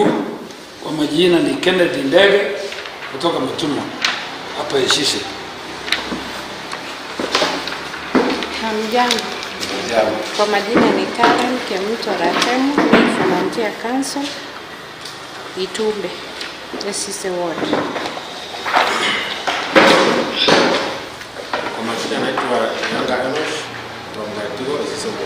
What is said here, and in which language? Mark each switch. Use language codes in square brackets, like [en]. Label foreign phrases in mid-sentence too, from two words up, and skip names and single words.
[sw] Kwa majina ni Kennedy Ndege kutoka Mtuma hapa ACC. Amjambo. Kwa majina ni Karen Kemuto Ratemu, [en] Volunteer Council, [sw] Itumbe, Kisii Ward. Kwa majina naitwa Nyanga Enosh, Tongatiro, Kisii Ward.